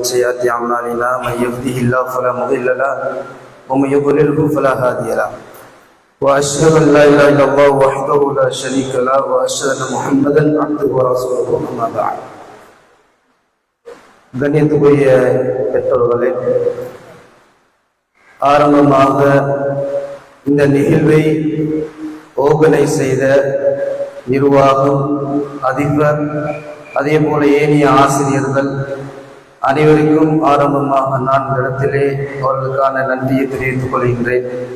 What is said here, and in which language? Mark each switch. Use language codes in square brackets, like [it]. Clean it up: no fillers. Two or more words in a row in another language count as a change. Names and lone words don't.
[ar] سيئات أعمالنا من يهده الله فلا مضل له ومن يضلله فلا هادي له وأشهد أن لا إله إلا الله وحده لا شريك له وأشهد أن محمدا عبده ورسوله أما بعد. [ta] கண்ணியத்துக்குரிய பெற்றோர்களே, ஆரம்பமாக இந்த நிகழ்வை ஆர்கனைஸ் செய்த நிர்வாகம், அதிபர், அதே போல ஏனைய ஆசிரியர்கள் அனைவருக்கும் ஆரம்பமாக நான் இந்த இடத்திலே அவர்களுக்கான நன்றியை தெரிவித்துக் கொள்கின்றேன்.